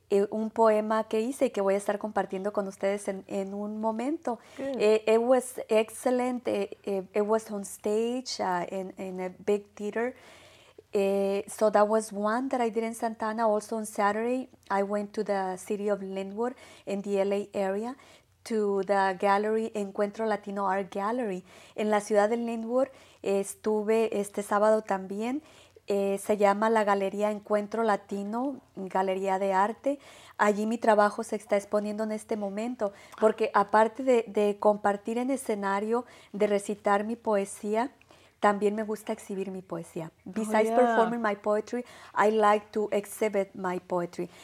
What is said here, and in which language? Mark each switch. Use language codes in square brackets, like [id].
[es] Un poema que hice y que voy a estar compartiendo con ustedes en un momento. [en] It was excellent. It was on stage in a big theater. So that was one that I did in Santana. Also on Saturday, I went to the city of Linwood in the LA area to the gallery, Encuentro Latino Art Gallery. [es] En la ciudad de Linwood estuve este sábado también. Se llama la Galería Encuentro Latino, Galería de Arte. Allí mi trabajo se está exponiendo en este momento, porque aparte de compartir en escenario, de recitar mi poesía, también me gusta exhibir mi poesía. [en] Besides performing my poetry, I like to exhibit my poetry.